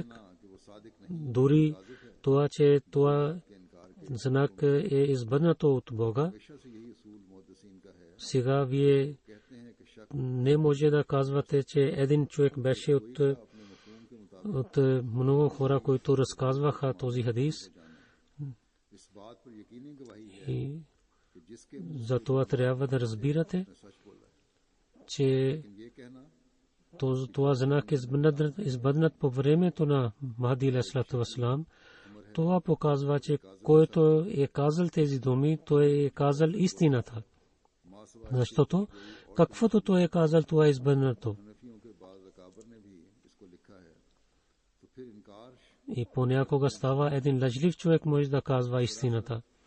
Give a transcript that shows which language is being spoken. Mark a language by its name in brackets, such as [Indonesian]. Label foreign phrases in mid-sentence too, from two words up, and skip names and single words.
[Bulgarian] Дори това, че това знак е избърнато от Бога, сега вие не може да казвате, че един човек беше от много хора, които разказваха този хадис. И за това трябва да разбирате, че това знак е избърнат по времето на Махди [Arabic] عليه السلام. [Bulgarian] Това показва, че който е казал тези думи, той е казал истината. Защото каквото той е казал, това е избърнато. И понякога става един лъжлив човек може да казва истината.